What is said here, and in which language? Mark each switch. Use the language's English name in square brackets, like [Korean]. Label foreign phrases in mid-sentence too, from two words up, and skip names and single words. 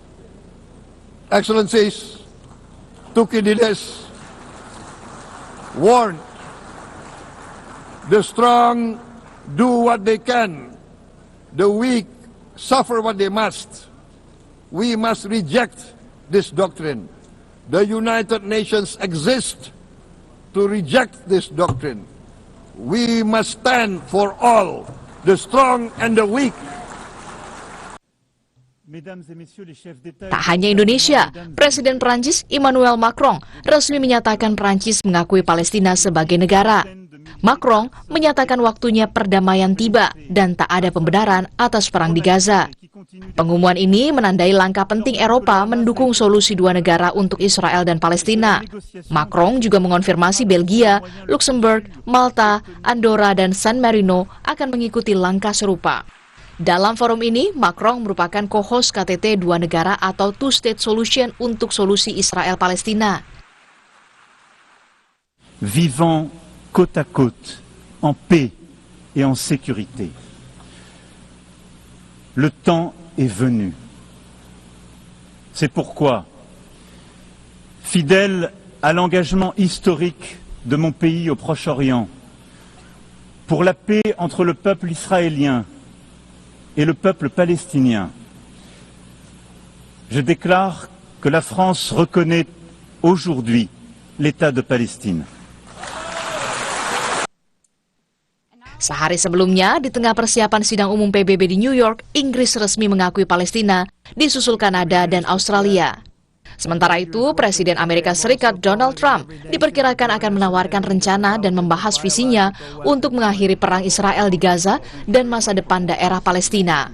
[English] Excellencies, Thucydides warned, the strong do what they can, the weak suffer what they must. We must reject this doctrine. The United Nations exist to reject this doctrine. We must stand for all, the strong and the weak. [Indonesian] Tak hanya Indonesia, Presiden Prancis Emmanuel Macron resmi menyatakan Prancis mengakui Palestina sebagai negara. Macron menyatakan waktunya perdamaian tiba dan tak ada pembenaran atas perang di Gaza. Pengumuman ini menandai langkah penting Eropa mendukung solusi dua negara untuk Israel dan Palestina. Macron juga mengonfirmasi Belgia, Luxembourg, Malta, Andorra, dan San Marino akan mengikuti langkah serupa. Dalam forum ini, Macron merupakan co-host KTT dua negara atau [English] Two-State Solution [Indonesian] untuk solusi Israel-Palestina. [French] Vivant côte à côte, en paix et en sécurité. Le temps est venu. C'est pourquoi, fidèle à l'engagement historique de mon pays au Proche-Orient, pour la paix entre le peuple israélien et le peuple palestinien, je déclare que la France reconnaît aujourd'hui l'État de Palestine. [Indonesian] Sehari sebelumnya, di tengah persiapan sidang umum PBB di New York, Inggris resmi mengakui Palestina, disusul Kanada dan Australia. Sementara itu, Presiden Amerika Serikat Donald Trump diperkirakan akan menawarkan rencana dan membahas visinya untuk mengakhiri perang Israel di Gaza dan masa depan daerah Palestina.